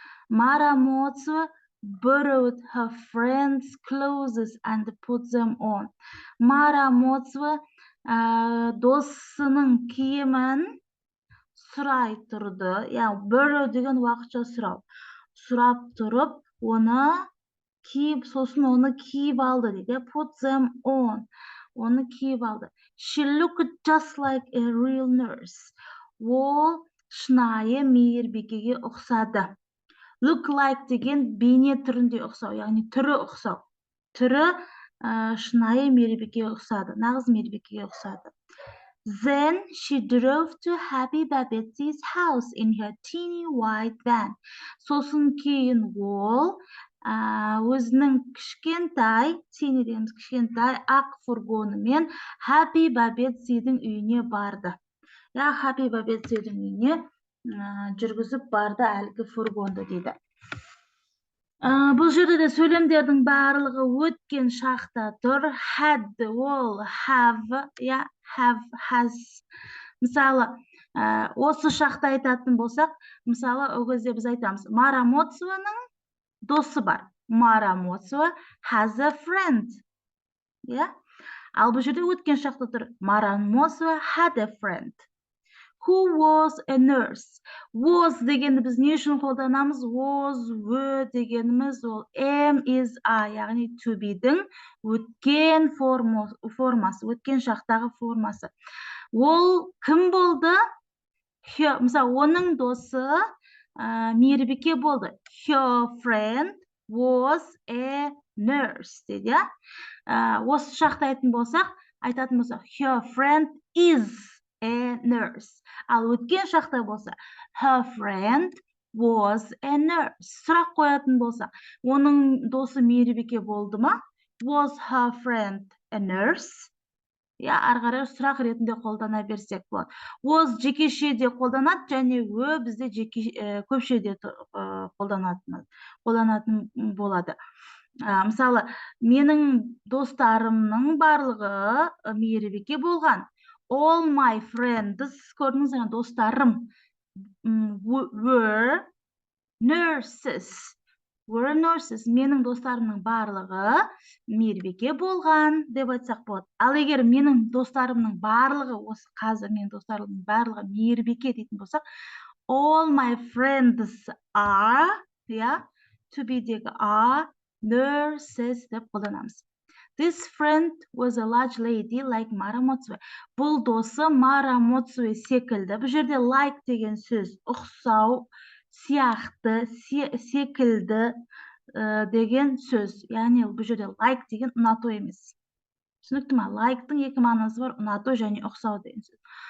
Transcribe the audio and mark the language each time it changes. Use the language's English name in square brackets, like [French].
[English] Марамоцве borrowed her friend's clothes and put them on. [Kazakh] Марамоцве досының киімін сұрай тұрды. Borrow деген уақытша сұрау. Сұрап тұрып, оны киіп, сосын оны киіп алды дейді. [English] Put them on. [Kazakh] Оны киіп алды. [English] She looked just like a real nurse. [Kazakh] Ол шынайы мейірбикеге ұқсады. Look like деген бейне түрінде ұқсау, яғни түрі ұқсау. Түрі шынайы мейірбикеге ұқсады. Нағыз мейірбикеге ұқсады. [English] Then she drove to Happy Babette's house in her teeny white van. [Kazakh] Сосын кейін ол өзінің кішкентай, teeny деген кішкентай ақ фургонымен Happy Babette'дің үйіне барды. Happy Babette'дің үйіне жүргізіп барды әлгі фургонды дейді. Бұл жерде де сөйлемдердің барлығы өткен шақта тұр. Had, ол, have, has. Мысалы, осы шақта айтатын болсақ, мысалы, ол кезде біз айтамыз, Марамоцвенің досы бар. [English] Марамоцве has a friend. [Kazakh] Ал бұл жерде өткен шақта тұр. [English] Марамоцве had a friend who was a nurse. [Kazakh] Was дегенді біз не үшін қолданамыз? Was, were дегеніміз ол am, is, are, яғни to be'дің өткен формасы, өткен шақтағы формасы. Ол кім болды? Мысалы, оның досы мейірбике болды. [English] Her friend was a nurse дейді. [Kazakh] Осы шақта айтатын болсақ, [English] her friend is a nurse. [Kazakh] Ал өткен шақта болса, [English] her friend was a nurse. [Kazakh] Сұрақ қоятын болса, оның досы мейірбике болды ма? [English] Was her friend a nurse? [Kazakh] Арғарай сұрақ ретінде қолдана берсек болады. Was жекешеде қолданады, және бізде көпшеде қолданатын болады. Мысалы, менің достарымның барлығы мейірбике болған. [English] All my friends, [Kazakh] көрдіңіз, достарым, [English] were nurses. Were nurses. [Kazakh] Менің достарымның барлығы мейірбике болған деп айтсақ болады. Ал егер менің достарымның барлығы, осы қазір менің достарымның барлығы мейірбике дейтін болсақ, [English] all my friends are, [Kazakh] to be-дегі [English] are nurses [Kazakh] деп қолданамыз. [English] This friend was a large lady like Марамоцве. [Kazakh] Бұл досы Марамоцве секілді. Бұл жерде like деген сөз ұқсау, сияқты, секілді деген сөз. Яғни бұл жерде like деген ұнату емес. Түсінікті ма? Like-тың екі мағынасы бар, ұнату және ұқсау деген сөз.